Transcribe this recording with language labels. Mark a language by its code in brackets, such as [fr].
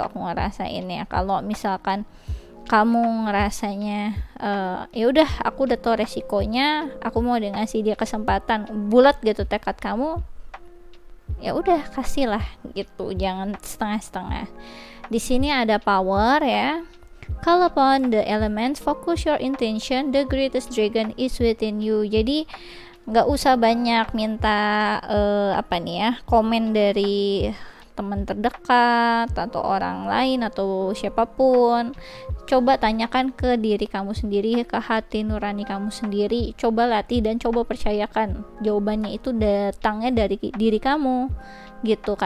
[id] Aku ngerasain ya, kalau misalkan kamu ngerasanya ya udah aku udah tahu resikonya, aku mau ngasih dia kesempatan, bulat gitu tekad kamu, ya udah kasihlah gitu, jangan setengah-setengah. Di sini ada power ya. [en] Call upon the elements, focus your intention, the greatest dragon is within you. [id] Jadi nggak usah banyak minta apa nih ya, komen dari teman terdekat atau orang lain atau siapapun. Coba tanyakan ke diri kamu sendiri, ke hati nurani kamu sendiri. Coba latih dan coba percayakan jawabannya itu datangnya dari diri kamu gitu.